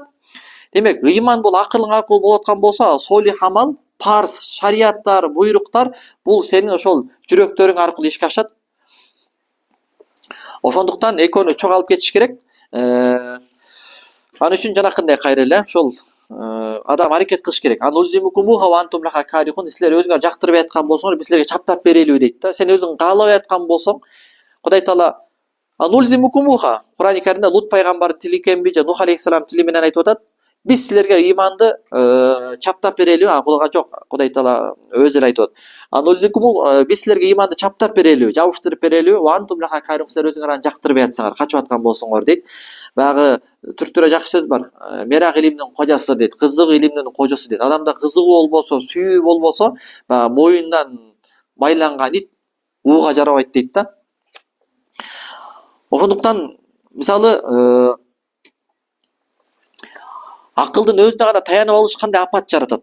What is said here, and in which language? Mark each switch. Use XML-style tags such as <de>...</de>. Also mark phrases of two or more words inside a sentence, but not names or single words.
<ky>Демек, ыйман бул акылың аркылуу болуп аткан болсо, солих амал, парз, шарияттар, буйруктар бул сенин ошол жүрөктөрүң аркылуу ишке ашат. Ошондуктан экөөнү чоң алып кетиш керек. Ал үчүн жанакындай кайра эле ошол адам аракет кылыш керек.</ky> <ar>أنلزمكموها وأنتم لها كارهون.</ar> <ky>Силер өзүңөр жактырбай аткан болсоңор, биз силерге чаптап берелиби дейт да. Сен өзүң каалабай аткан болсоң, Кудай Таала анульзимукумуха, Курани Каримде Лут пайгамбар тили экенби, же Нух алейхиссалам тили менен айтып атат. Биз силерге ыйманды чаптап берелиби? Кулга жок, Кудай Таала өзү эле айтып атат. Анульзикуму, биз силерге ыйманды чаптап берелиби, жабыштырып берелиби?</ky> <ar>وأنتم لها كارهون,</ar> <ky>силер өзүңөр аны жактырбай атсаңар, качып аткан болсоңор дейт. Баягы түрктүрө жакшы сөз бар. Мерак илимдин кожасы дейт, кызык илимдин кожосу дейт. Адамда кызыгуу болбосо, сүйүү болбосо, баягы моюндан байланган ит ууга жарабайт дейт да. Ошондуктан мисалы акылдын өзүнө гана таянып алыш кандай апат жаратат.</ky>